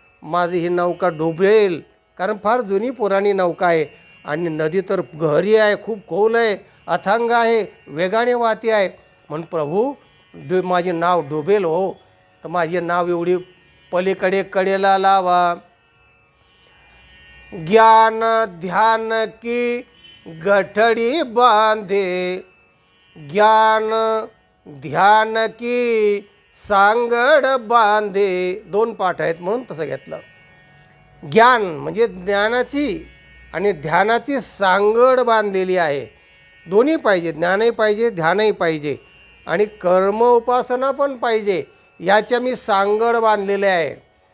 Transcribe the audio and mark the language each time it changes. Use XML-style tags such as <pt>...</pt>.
<mr>माझी ही नौका डुबेल, कारण फार जुनी पुराणी नौका आहे, आणि नदी तर गहरी आहे, खूप खोल आहे, अथांग आहे, वेगाने वाहती आहे. म्हणून प्रभू माझी नाव डुबेल हो, तर माझी नाव एवढी पलीकडे कडेला लावा.</mr> <hi>ज्ञान ध्यान की गठडी बांधे, ज्ञान ध्यान की सांगड बांधे.</hi> <mr>दोन पाठ आहेत म्हणून तसं घेतलं. ज्ञान म्हणजे ज्ञानाची आणि ध्यानाची सांगड बांधलेली आहे. दोन्ही पाहिजे, ज्ञानही पाहिजे, ध्यानही पाहिजे, आणि कर्म उपासना पण पाहिजे. याच्या मी सांगड बांधलेले आहे.</mr>